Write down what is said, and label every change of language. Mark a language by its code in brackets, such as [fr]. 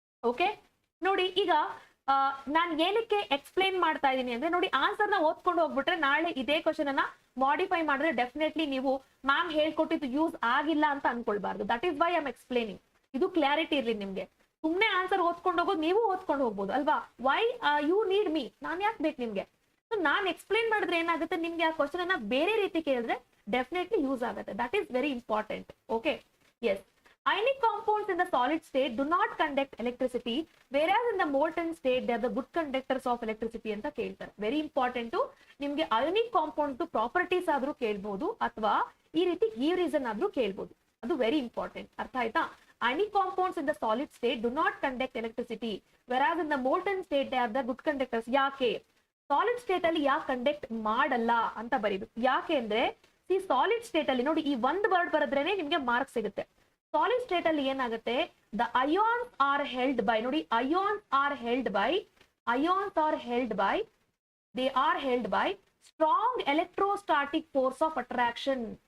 [kn] Okay, ನೋಡಿ ಈಗ ನಾನು ಏನಕ್ಕೆ ಎಕ್ಸ್ಪ್ಲೇನ್ ಮಾಡ್ತಾ ಇದ್ದೀನಿ ಅಂದ್ರೆ, ನೋಡಿ ಆನ್ಸರ್ ನ ಓದ್ಕೊಂಡು ಹೋಗ್ಬಿಟ್ರೆ ನಾಳೆ ಇದೇ ಕ್ವಶನ್ ಅನ್ನ ಮಾಡಿಫೈ ಮಾಡಿದ್ರೆ ಡೆಫಿನೆಟ್ಲಿ ನೀವು ಮ್ಯಾಮ್ ಹೇಳ್ಕೊಟ್ಟಿದ್ದು ಯೂಸ್ ಆಗಿಲ್ಲ ಅಂತ ಅನ್ಕೊಳ್ಬಾರ್ದು. [en] That is why I am explaining. [kn] ಇದು ಕ್ಲಾರಿಟಿ ಇರ್ಲಿ ನಿಮ್ಗೆ. ಸುಮ್ನೆ ಆನ್ಸರ್ ಓದ್ಕೊಂಡು ಹೋಗೋದು, ನೀವು ಓದ್ಕೊಂಡು ಹೋಗ್ಬೋದು ಅಲ್ವಾ. [en] why you need me, [kn] ನಾನ್ ಯಾಕೆ ಬೇಕು ನಿಮ್ಗೆ? ಸೊ ನಾನ್ ಎಕ್ಸ್ಪ್ಲೇನ್ ಮಾಡಿದ್ರೆ ಏನಾಗುತ್ತೆ, ನಿಮ್ಗೆ ಆ ಕ್ವಶನ್ ಅನ್ನ ಬೇರೆ ರೀತಿ ಕೇಳಿದ್ರೆ ಡೆಫಿನೆಟ್ಲಿ ಯೂಸ್ ಆಗುತ್ತೆ. [en] That is very important. Okay, yes. Ionic compounds in the solid state do not conduct electricity, whereas in the molten state they are the good conductors of electricity [kn] ಅಂತ ಕೇಳ್ತಾರೆ. [en] Very important. [kn] ನಿಮ್ಗೆ ionic compound properties ಆದ್ರೂ ಕೇಳ್ಬೋದು, ಅಥವಾ ಈ ರೀತಿ ಈ reason ಆದ್ರೂ ಕೇಳ್ಬೋದು. ಅದು [en] Very important. [kn] ಅರ್ಥ ಆಯ್ತಾ? [en] Ionic compounds in the solid state do not conduct electricity, whereas in the molten state they are the good conductors. [kn] ಯಾಕೆ ಸಾಲಿಡ್ ಸ್ಟೇಟ್ ಅಲ್ಲಿ ಯಾಕೆ ಕಂಡಕ್ಟ್ ಮಾಡಲ್ಲ ಅಂತ ಬರೀಬೇಕು. ಯಾಕೆ ಅಂದ್ರೆ ಈ ಸಾಲಿಡ್ ಸ್ಟೇಟ್ ಅಲ್ಲಿ ನೋಡಿ, ಈ ಒಂದು ವರ್ಡ್ ಬರೆದ್ರೇನೆ ನಿಮ್ಗೆ ಮಾರ್ಕ್ ಸಿಗುತ್ತೆ. ಸಾಲಿಡ್ ಸ್ಟೇಟ್ ಅಲ್ಲಿ ಏನಾಗುತ್ತೆ, [en] The ions are held by, ನೋಡಿ ions are held by they are held by strong electrostatic force of attraction.